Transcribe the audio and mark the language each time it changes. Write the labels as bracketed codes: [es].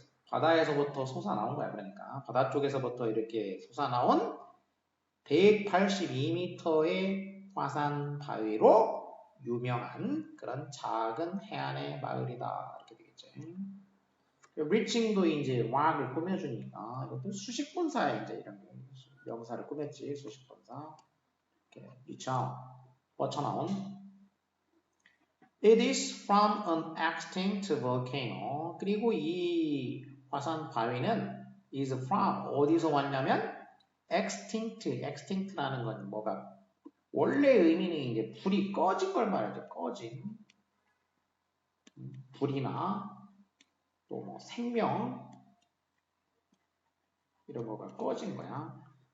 [ko] 바다에서부터 솟아나온 거야. 그러니까 바다 쪽에서부터 이렇게 솟아나온 182m의 화산 바위로 유명한 그런 작은 해안의 마을이다. 이렇게 되겠지. reaching도 이제 rock을 꾸며주니까 이것도 수식분사에 이제 이런 명사를 꾸몄지. 수식분사. 이렇게 reach out, 뻗쳐나온. [en] It is from an extinct volcano. [ko] 그리고 이 화산 바위는 is from 어디서 왔냐면 extinct라는 건 뭐가 원래 의미는 이제 불이 꺼진 걸 말하죠. 꺼진 불이나 또 뭐 생명 이런 거가 꺼진 거야.